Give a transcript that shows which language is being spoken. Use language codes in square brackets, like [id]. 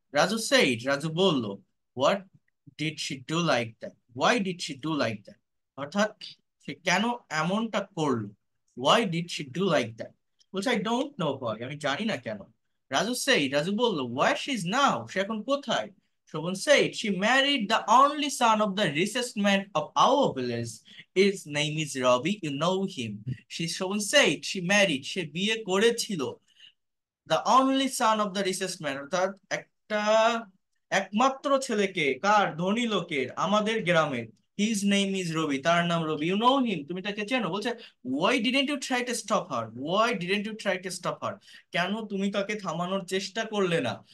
[en] Raju said, [bn] Raju বলল, [en] what did she do like that, why did she do like that, [bn] অর্থাৎ সে কেন এমনটা করলো। [en] why did she do like that, [bn] বলছে [en] I don't know why, [bn] আমি জানি না কেন। [en] Raju said, [bn] রাজু বলল, [en] why she is now, [bn] সে এখন কোথায়। [en] Shovan said, she married the only son of the richest man of our village, his name is Robbie, you know him. Shovan said, she married, [bn] সে বিয়ে করেছিল, [en] the only son of the richest man, [bn] অর্থাৎ একটা একমাত্র ছেলেকে, কার, ধনী লোকের, আমাদের গ্রামের। [en] his name is Robi, [bn] তার নাম রবি, [en] you know him, [bn] তুমি তাকে চেনো। বলছে [en] why didn't you try to stop her, why didn't you try to stop her, [bn] কেন তুমি তাকে থামানোর চেষ্টা করলে না।